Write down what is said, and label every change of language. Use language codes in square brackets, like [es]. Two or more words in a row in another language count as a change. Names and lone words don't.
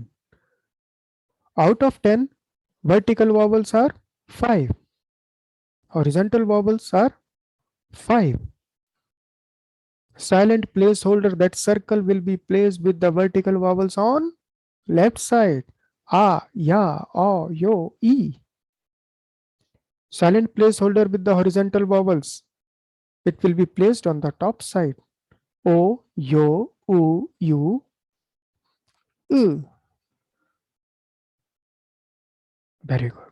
[en] Out of 10, vertical vowels are 5. Horizontal vowels are 5. Silent placeholder, that circle will be placed with the vertical vowels on left side. A, ya, o, yo, e. Silent placeholder with the horizontal vowels. It will be placed on the top side. O, yo, u, you, u. Very good.